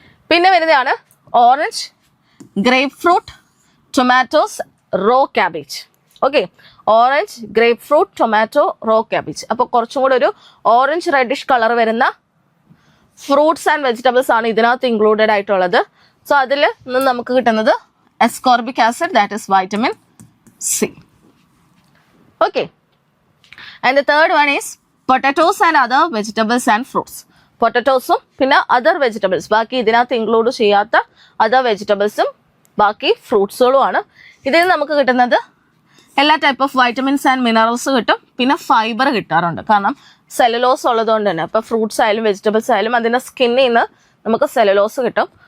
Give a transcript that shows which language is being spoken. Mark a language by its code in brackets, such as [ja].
[ml] പിന്നെ വരുന്നതാണ് [en] Orange, grapefruit, tomatoes, raw cabbage. Okay, orange, grapefruit, tomato, raw cabbage. [ml] അപ്പോൾ കുറച്ചും കൂടെ ഒരു ഓറഞ്ച് റെഡിഷ് കളർ വരുന്ന ഫ്രൂട്ട്സ് ആൻഡ് വെജിറ്റബിൾസ് ആണ് ഇതിനകത്ത് ഇൻക്ലൂഡഡ് ആയിട്ടുള്ളത്. [en] so [ml] അതിൽ നിന്ന് നമുക്ക് കിട്ടുന്നത് [en] ascorbic acid, that is vitamin C. Okay, and the third one is potatoes and other vegetables and fruits. [ml] പൊട്ടറ്റോസും പിന്നെ അതർ വെജിറ്റബിൾസ്, ബാക്കി ഇതിനകത്ത് ഇൻക്ലൂഡ് ചെയ്യാത്ത അതർ വെജിറ്റബിൾസും ബാക്കി ഫ്രൂട്ട്സുകളും ആണ്. ഇതിൽ നിന്ന് നമുക്ക് കിട്ടുന്നത് എല്ലാ type of vitamins and minerals കിട്ടും. പിന്നെ ഫൈബർ കിട്ടാറുണ്ട്, കാരണം സെല്ലുലോസ് ഉള്ളതുകൊണ്ട് തന്നെ. ഇപ്പോൾ ഫ്രൂട്ട്സ് ആയാലും വെജിറ്റബിൾസ് ആയാലും അതിൻ്റെ സ്കിന്നിൽ നിന്ന് നമുക്ക് സെല്ലുലോസ് കിട്ടും.